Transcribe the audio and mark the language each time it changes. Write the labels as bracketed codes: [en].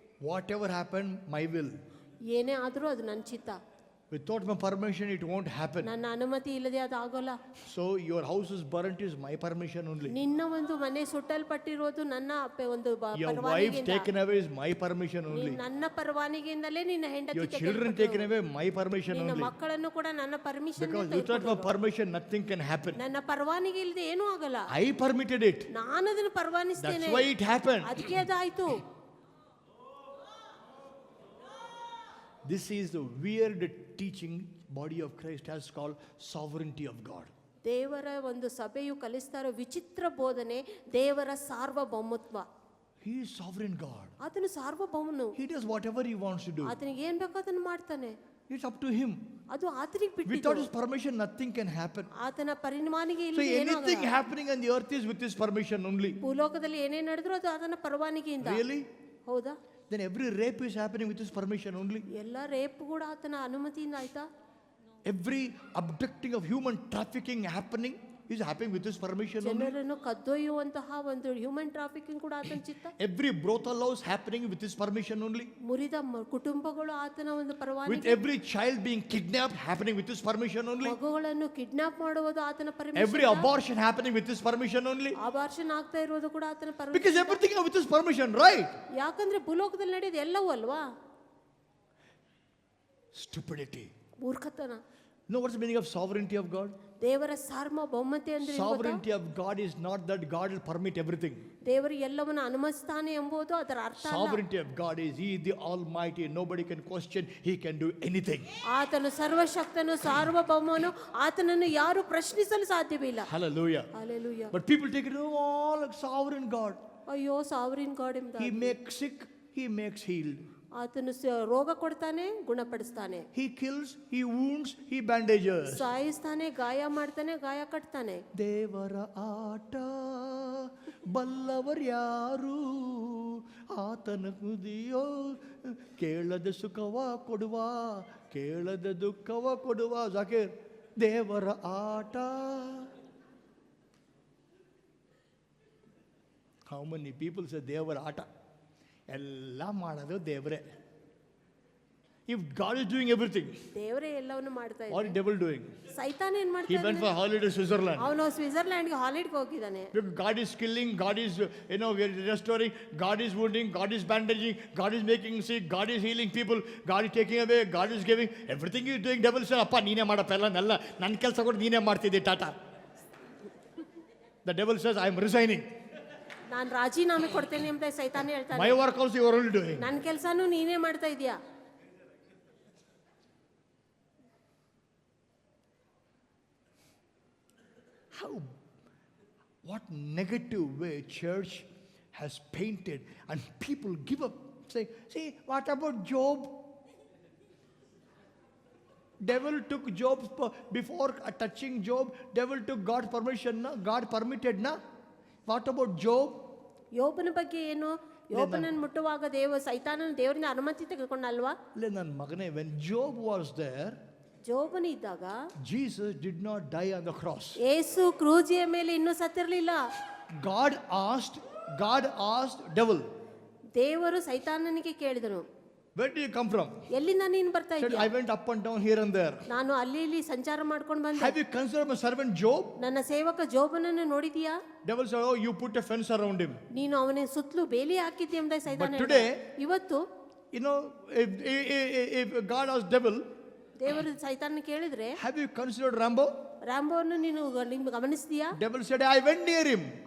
[en] Whatever happened, my will. [kn] ಏನೇ ಆದರೂ ಅದು ನನ್ನ ಚಿತ್ತ. [en] Without my permission, it won't happen. [kn] ನನ್ನ ಅನುಮತಿ ಇಲ್ಲದೆ ಅದು ಆಗೋಲ್ಲ. [en] So your house is burnt is my permission only. [kn] ನಿನ್ನ ಒಂದು ಮನೆ ಸುಟ್ಟಲ್ಪಟ್ಟಿರೋದು ನನ್ನ ಒಂದು [en] Your wife [kn] ಪರವಾನಗಿಯಿಂದ. [en] taken away is my permission only. [kn] ನನ್ನ ಪರವಾನಗಿಯಿಂದಲೇ ನಿನ್ನ ಹೆಂಡತಿ [en] Your children taken away, my permission [kn] ನಿನ್ನ [en] only. [kn] ಮಕ್ಕಳನ್ನು ಕೂಡ ನನ್ನ permission [en] Because without my permission, nothing can happen. [kn] ನನ್ನ ಪರವಾನಗಿ ಇಲ್ಲದೆ ಏನೂ ಆಗಲ್ಲ. [en] I permitted it. [kn] ನಾನು ಅದನ್ನು ಪರವಾನಿಸ್ತೇನೆ. [en] That's why it happened. [kn] ಅದಕ್ಕೆ ಅದಾಯ್ತು. [en] This is the weird teaching body of Christ has called sovereignty of God. [kn] ದೇವರ ಒಂದು ಸಭೆಯು ಕಲಿಸ್ತಾ ಇರೋ ವಿಚಿತ್ರ ಬೋಧನೆ ದೇವರ ಸಾರ್ವಭೌಮತ್ವ. [en] He is sovereign God. [kn] ಆತನು ಸಾರ್ವಭೌಮನು. [en] He does whatever he wants to do. [kn] ಆತನಿಗೆ ಏನ್ ಬೇಕೋ ಅದನ್ನು ಮಾಡ್ತಾನೆ. [en] It's up to him. [kn] ಅದು ಆತನಿಗೆ [en] Without [kn] ಬಿಟ್ಟಿದ್ದು. [en] his permission, nothing can happen. [kn] ಆತನ ಪರಿಮಾನಿಗೆ [en] So [kn] ಇಲ್ಲದೆ ಏನೂ [en] anything [kn] ಆಗಲ್ಲ. [en] happening on the earth is with his permission only. [kn] ಭೂಲೋಕದಲ್ಲಿ ಏನೇ ನಡೆದ್ರು ಅದು ಆತನ ಪರವಾನಗಿಯಿಂದ. [en] Really? [kn] ಹೌದಾ? [en] Then every rape is happening with his permission only. [kn] ಎಲ್ಲ ರೇಪ್ ಕೂಡ ಆತನ ಅನುಮತಿಯಿಂದ ಆಯ್ತಾ? [en] Every abducting of human trafficking happening is happening with his permission only. [kn] ಜನರನ್ನು ಕದ್ದೊಯ್ಯುವಂತಹ ಒಂದು ಹ್ಯೂಮನ್ ಟ್ರಾಫಿಕಿಂಗ್ ಕೂಡ ಆತನ ಚಿತ್ತ. [en] Every brothel house happening with his permission only. [kn] ಮುರಿದ ಕುಟುಂಬಗಳು ಆತನ ಒಂದು [en] With [kn] ಪರವಾನಗಿ. [en] every child being kidnapped happening with his permission only. [kn] ಮಗುಗಳನ್ನು kidnap ಮಾಡುವುದು ಆತನ [en] Every [kn] permission. [en] abortion happening with his permission only. [kn] Abortion ಆಗ್ತಾ ಇರೋದು ಕೂಡ ಆತನ [en] Because [kn] permission. [en] everything is with his permission, right? [kn] ಯಾಕಂದ್ರೆ ಭೂಲೋಕದಲ್ಲಿ ನಡೆಯೋದು ಎಲ್ಲವೂ ಅಲ್ವಾ? [en] Stupidity. [kn] ಮೂರ್ಖತನ. [en] You know what's the meaning of sovereignty of God? [kn] ದೇವರ ಸಾರ್ವಭೌಮತೆ ಅಂದ್ರೆ ಏನು ಗೊತ್ತಾ? [en] Sovereignty of God is not that God will permit everything. [kn] ದೇವರು ಎಲ್ಲವನ್ನು ಅನುಮತಿಸ್ತಾನೆ ಎಂಬುದು ಅದರ ಅರ್ಥ ಅಲ್ಲ. [en] Sovereignty of God is He is the Almighty. Nobody can question. He can do anything. [kn] ಆತನು ಸರ್ವಶಕ್ತನು ಸಾರ್ವಭೌಮನು, ಆತನನ್ನು ಯಾರು ಪ್ರಶ್ನಿಸಲು ಸಾಧ್ಯವಿಲ್ಲ. [en] Hallelujah. Hallelujah. But people take it all like sovereign God. [kn] ಅಯ್ಯೋ ಸಾವರಿನ್ ಗಾಡ್ ಎಂಬ. [en] He makes sick. He makes healed. [kn] ಆತನು ರೋಗ ಕೊಡ್ತಾನೆ, ಗುಣಪಡಿಸ್ತಾನೆ. [en] He kills. He wounds. He bandages. [kn] ಸಾಯಿಸ್ತಾನೆ, ಗಾಯ ಮಾಡ್ತಾನೆ, ಗಾಯ ಕಟ್ತಾನೆ. ದೇವರ ಆಟ ಬಲ್ಲವರ್ಯಾರು, ಆತನ ಕುದಿಯೋ ಕೇಳದ ಸುಖವ ಕೊಡುವ, ಕೇಳದ ದುಃಖವ ಕೊಡುವ. ಜಾಕೀರ್, ದೇವರ ಆಟ. [en] How many people say [kn] ದೇವರ ಆಟ? ಎಲ್ಲ ಮಾಡೋದು ದೇವರೇ. [en] If God is doing everything, [kn] ದೇವರೇ ಎಲ್ಲವನ್ನು ಮಾಡ್ತಾ [en] what is [kn] ಇದ್ದಾನೆ. [en] devil doing? [kn] ಸೈತಾನ ಏನ್ [en] He [kn] ಮಾಡ್ತಾ [en] went for [kn] ಇದ್ದಾನೆ? [en] holiday to Switzerland. [kn] ಅವನು ಸ್ವಿಟ್ಜರ್ಲ್ಯಾಂಡ್ಗೆ ಹಾಲಿಡ್ಗೆ ಹೋಗಿದ್ದಾನೆ. [en] Because God is killing, God is, restoring, God is wounding, God is bandaging, God is making sick, God is healing people, God is taking away, God is giving. Everything he is doing, devil said, [kn] ಅಪ್ಪ ನೀನೇ ಮಾಡಪ್ಪ ಎಲ್ಲನೆಲ್ಲ, ನನ್ನ ಕೆಲಸ ಕೂಡ ನೀನೇ ಮಾಡ್ತಿದ್ದೆ Tata. [en] The devil says, I am resigning. [kn] ನಾನು ರಾಜೀನಾಮೆ ಕೊಡ್ತೇನೆ ಅಂತ ಸೈತಾನ ಹೇಳ್ತಾನೆ. [en] My work also you are only doing. [kn] ನನ್ನ ಕೆಲಸನೂ ನೀನೇ ಮಾಡ್ತಾ ಇದೀಯಾ. [en] what negative way church has painted, and people give up. Say, see, what about Job? Devil took Job before touching Job. Devil took God permission. Na? God permitted. Na? What about Job? [kn] ಯೋಬನ ಬಗ್ಗೆ ಏನು? ಯೋಬನನ್ನು ಮುಟ್ಟುವಾಗ ಸೈತಾನನ ದೇವರಿಂದ ಅನುಮತಿ ತೆಗೆದುಕೊಂಡಲ್ವಾ? ನನ್ನ ಮಗನೇ, [en] when Job was there, [kn] ಜೋಬನ ಇದ್ದಾಗ [en] Jesus did not die on the cross. [kn] ಯೇಸು ಕ್ರೂಜಿಯ ಮೇಲೆ ಇನ್ನೂ ಸತ್ತಿರಲಿಲ್ಲ. [en] God asked devil, [kn] ದೇವರು ಸೈತಾನನಿಗೆ ಕೇಳಿದನು, [en] where do you come from? [kn] ಎಲ್ಲಿಂದ ನೀನು ಬರ್ತಾ [en] Said, [kn] ಇದ್ದೀಯ? [en] I went up and down here and there. [kn] ನಾನು ಅಲ್ಲಿ ಇಲ್ಲಿ ಸಂಚಾರ ಮಾಡ್ಕೊಂಡು ಬಂದೆ. [en] Have you considered my servant Job? [kn] ನನ್ನ ಸೇವಕ ಜೋಬನನ್ನು ನೋಡಿದೀಯಾ? [en] Devil said, oh, you put a fence around him. [kn] ನೀನು ಅವನ ಸುತ್ತಲೂ ಬೇಲಿ ಹಾಕಿದ್ದೀಯ ಎಂಬ ಸೈತಾನ [en] But [kn] ಹೇಳಿದ. [en] today, [kn] ಇವತ್ತು [en] you know, if God asked devil, [kn] ದೇವರು ಸೈತಾನ ಕೇಳಿದ್ರೆ, [en] have you considered Rambo? [kn] ರಾಂಬೋವನ್ನು ನೀನು ಗಮನಿಸಿದೀಯಾ? [en] Devil said, I went near him.